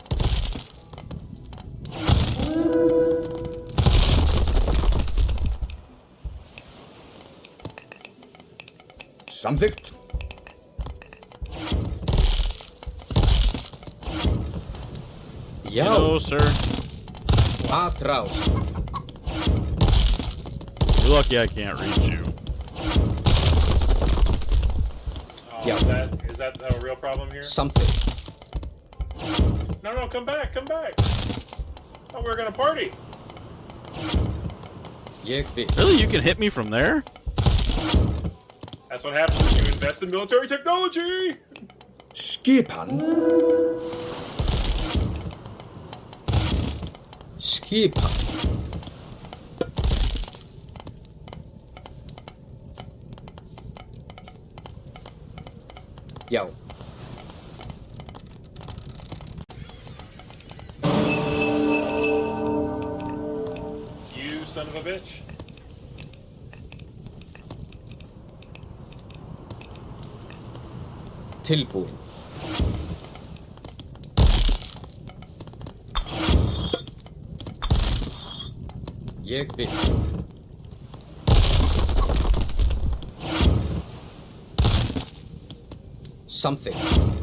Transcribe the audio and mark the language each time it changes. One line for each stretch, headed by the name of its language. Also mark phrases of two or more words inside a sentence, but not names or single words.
Icelandic: Samþykkt. Já.
English: No, sir.
Spanish: Atrás.
English: You're lucky I can't reach you. Yeah. Is that a real problem here?
Icelandic: Samþykkt.
English: No, come back, come back. Oh, we're gonna party.
Icelandic: Ég vil.
English: Really? You can hit me from there? That's what happens when you invest in military technology.
Icelandic: Skipan. Skipan. Já.
English: You son of a bitch.
Icelandic: Tilbúin. Ég vil. Samþykkt.